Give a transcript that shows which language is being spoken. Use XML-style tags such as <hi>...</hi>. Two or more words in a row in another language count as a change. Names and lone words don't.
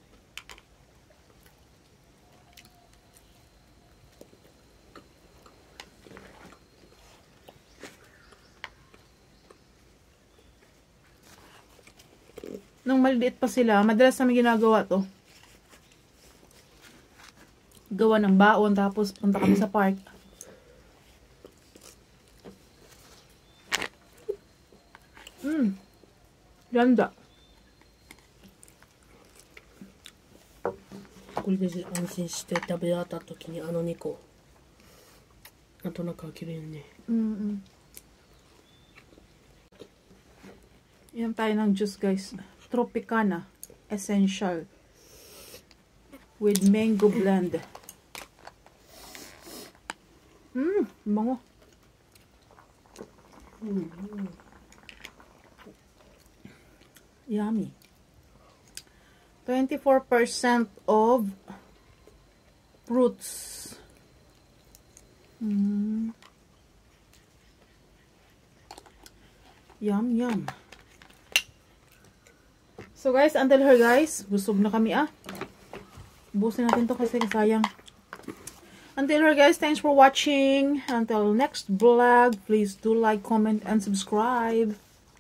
<tl>Nung maliliit pa sila, madalas namin ginagawa to. Gawa ng baon, tapos punta kami sa park. Ganda.</tl> <ja>これで安心して食べ終わった時に2個あとなんか開けるよね。</ja> <tl>Yan tayo ng juice, guys.</tl> <en>Tropicana Essential with mango blend.</en> <tl>Bango.</tl> <en>Yummy. 24% of fruits. Yum, yum.</en> <tl>So guys,</tl> <en>until here</en> <tl>guys, busog na kami Busin natin to kasi sayang.</tl> <en>Until here guys, thanks for watching. Until next vlog, please do like, comment, and subscribe.</en>